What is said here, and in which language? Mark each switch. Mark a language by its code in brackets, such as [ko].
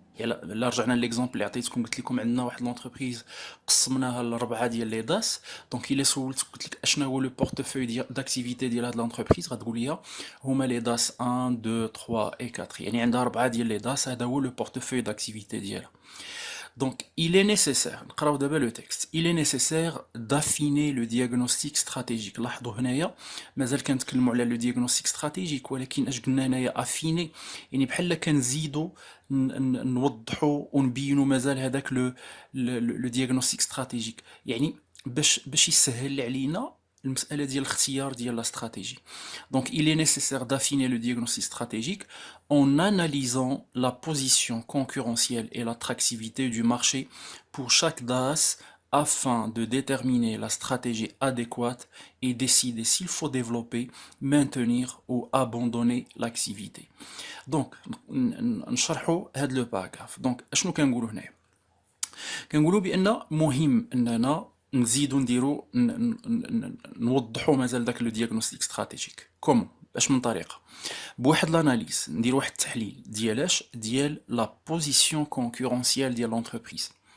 [ar] لا رجعنا ليكزومبل اللي عطيتكم، قلت لكم عندنا واحد لونتربريز قسمناها لربعه ديال لي داس. دونك الا سولت قلت لك اشنا هو [fr] لو بورتفوي داكتيفيتي [ar] ديال هاد لونتربريز، غتقول لي هما لي داس 1 2 3 et 4، يعني عندها ربعه ديال لي داس، هذا هو لو بورتفوي داكتيفيتي ديالها. [fr] Donc, il est nécessaire, [ar] نقراو دابا [fr] le texte, il est nécessaire d'affiner le diagnostic stratégique. [ar] لاحظوا هنايا مازال كنتكلموا على [fr] le diagnostic stratégique، [ar] ولكن اش قلنا هنايا affiner، يعني بحال كنزيدوا نوضحوا ونبينوا مازال هذاك لو diagnostic stratégique، يعني باش يسهل علينا المسألة ديال الاختيار ديال لا استراتيجي. [fr] Donc, il est nécessaire d'affiner le diagnostic stratégique en analysant la position concurrentielle et l'attractivité du marché pour chaque DAS afin de déterminer la stratégie adéquate et décider s'il faut développer, maintenir ou abandonner l'activité. Donc, نشرحوا هذا لو باراغراف. [ar] دونك اشنو كنقولوا هنايا؟ كنقولوا بان مهم اننا نزيدو نديرو نوضحوا مازال داك لو دياغنوستيك استراتيجيك. كومون؟ باش من طريقه، بواحد لاناليز ندير واحد التحليل ديالاش ديال [fr] لا بوزيسيون كونكورونسيال [ar] ديال لونتربريز.